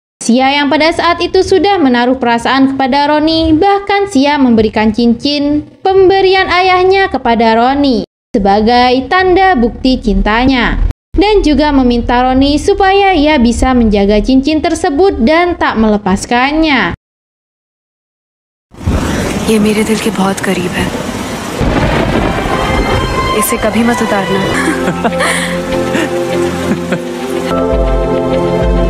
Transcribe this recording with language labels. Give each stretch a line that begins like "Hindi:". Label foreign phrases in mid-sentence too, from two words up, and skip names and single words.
Indonesian: Sia yang pada saat itu sudah menaruh perasaan kepada Roni, bahkan Sia memberikan cincin pemberian ayahnya kepada Roni sebagai tanda bukti cintanya, dan juga meminta Roni supaya ia bisa menjaga cincin tersebut dan tak melepaskannya.
Hindi: ये मेरे दिल के बहुत करीब है, इसे कभी मत उतारना।